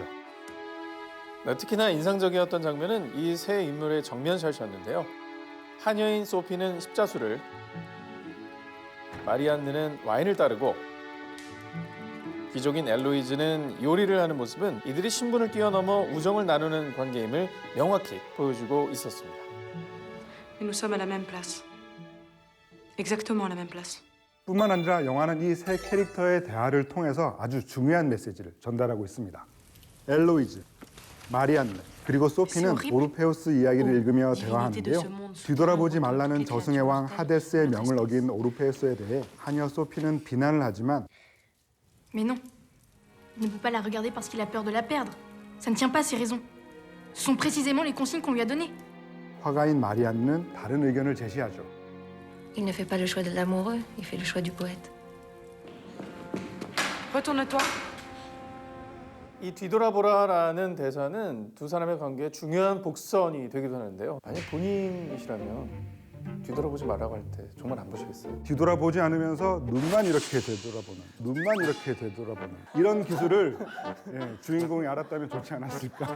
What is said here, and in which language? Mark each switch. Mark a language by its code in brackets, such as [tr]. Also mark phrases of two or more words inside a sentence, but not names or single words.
[ko] 네, 특히나 인상적이었던 장면은 이 세 인물의 정면샷이었는데요. 하녀인 소피는 십자수를, 마리안느는 와인을 따르고 귀족인 엘로이즈는 요리를 하는 모습은 이들이 신분을 뛰어넘어 우정을 나누는 관계임을 명확히 보여주고 있었습니다. [fr] Nous sommes à la même place. Exactement à la même place. [ko] 뿐만 아니라 영화는 이 세 캐릭터의 대화를 통해서 아주 중요한 메시지를 전달하고 있습니다. 엘로이즈, 마리안느, 그리고 소피는 오르페우스 이야기를 읽으며 대화하는데요. 뒤돌아보지 말라는 저승의 왕 하데스의 명을 어긴 오르페우스에 대해 하녀 소피는 비난을 하지만 [fr] Mais non. Il ne peut pas la regarder parce qu'il a peur de la perdre. Ça ne tient pas ses raisons. Ce sont précisément les consignes qu'on lui a données. [ko] 화가인 마리안느는 다른 의견을 제시하죠. [fr] Il ne fait pas le choix de l'amoureux, il fait le choix du poète. Retourne-toi. [ko] 이 뒤돌아보라라는 대사는 두 사람의 관계에 중요한 복선이 되기도 하는데요. 만약 본인이시라면 뒤돌아보지 말라고 할 때 정말 안 보시겠어요? 뒤돌아보지 않으면서 눈만 이렇게 되돌아보는, 눈만 이렇게 되돌아보는 이런 기술을 주인공이 알았다면 좋지 않았을까.